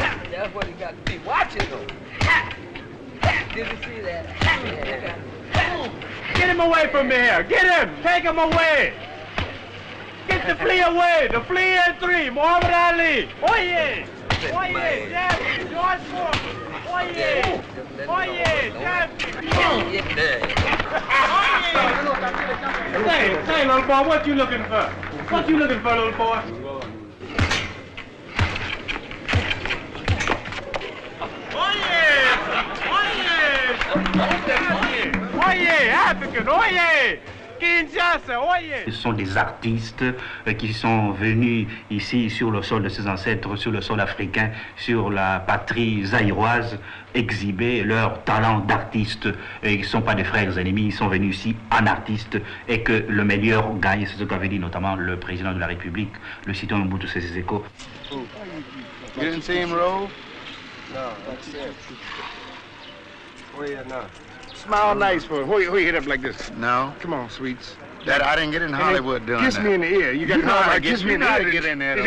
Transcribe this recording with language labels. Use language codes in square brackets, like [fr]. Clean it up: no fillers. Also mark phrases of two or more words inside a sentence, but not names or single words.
[en] That's what he got to be watching, though. Did you see that? Get him away from me here. Get him. Take him away. Get the flea away. The flea and three. Muhammad Ali. Oye. Oye. Jeffrey. George Foreman. [ln] Oye. Oye. [en] Jeffrey. Say, little boy, what you looking for? What you looking for, little boy? [ln] Oye, African, oye, Kinshasa, oye. [fr] Ce sont des artistes qui sont venus ici sur le sol de ses ancêtres, sur le sol africain, sur la patrie zaïroise, exhiber leur talent d'artiste. Ils ne sont pas des frères ennemis, ils sont venus ici en artistes et que le meilleur gagne, c'est ce qu'avait dit notamment le président de la République, le citoyen Mobutu Sese Seko. [en] You didn't see him roll? No, that's it. Where you at now? Smile nice for him. Who you hit up like this? No. Come on, sweets. That I didn't get in Hollywood doing kiss that. Kiss me in the ear. You got you know how I kiss me in the ear. get in there, though.